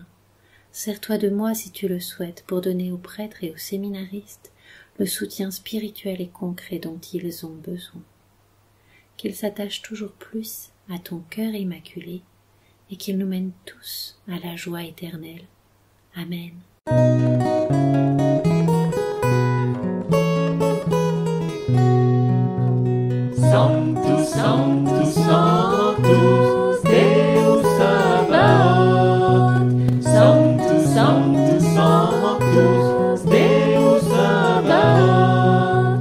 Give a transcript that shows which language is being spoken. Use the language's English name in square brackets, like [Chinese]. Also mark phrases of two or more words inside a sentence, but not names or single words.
[French] Sers-toi de moi si tu le souhaites pour donner aux prêtres et aux séminaristes le soutien spirituel et concret dont ils ont besoin. Qu'ils s'attachent toujours plus à ton cœur immaculé et qu'ils nous mènent tous à la joie éternelle. Amen. [Latin] Sanctus, Sanctus, Sanctus, Deus Sabaoth. Sanctus, Sanctus, Sanctus, Deus Sabaoth.